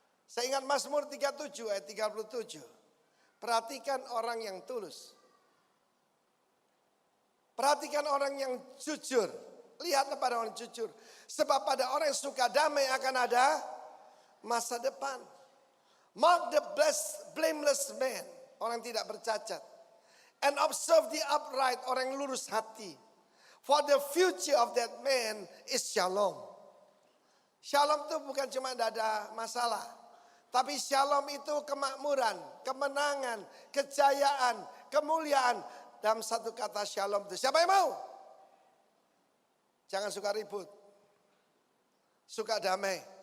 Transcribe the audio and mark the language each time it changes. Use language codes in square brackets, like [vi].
[id] Saya ingat Mazmur 37 ayat 37. Perhatikan orang yang tulus. Perhatikan orang yang jujur. Lihatlah pada orang jujur. Sebab pada orang yang suka damai akan ada masa depan. [en] Mark the blameless man. [id] Orang yang tidak bercacat. [en] And observe the upright. [id] Orang yang lurus hati. [en] For the future of that man is shalom. [id] Shalom itu bukan cuma tidak ada masalah. Tapi shalom itu kemakmuran, kemenangan, kejayaan, kemuliaan. Dalam satu kata shalom itu. Siapa yang mau? Jangan suka ribut. Suka damai.